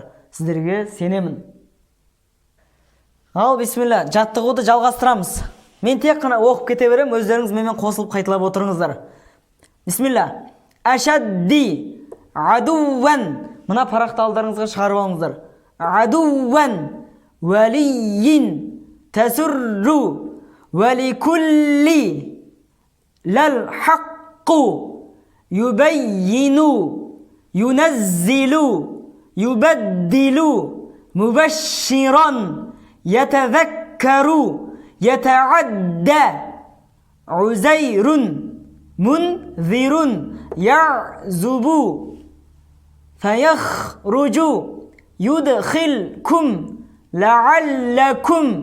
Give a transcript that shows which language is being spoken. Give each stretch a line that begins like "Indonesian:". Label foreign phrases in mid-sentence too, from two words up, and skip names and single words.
Kazakh: Сіздерге сенемін. Ал, бисмилла, жаттығуды жалғастырамыз. Мен тек қана оқып кете берем, өздеріңіз менімен қосылып қайталап отырыңыздар.
Arabic: بسم الله. أشد، عدوا.
Kazakh: Мына парақты алдарыңызға шығарып алыңыздар.
Arabic: عدوا، ولي، تسر، ولكل، للحق. يبين ينزل يبدل مبشرا يتذكر يتعدى عزير منذر يعزب فيخرج يدخلكم لعلكم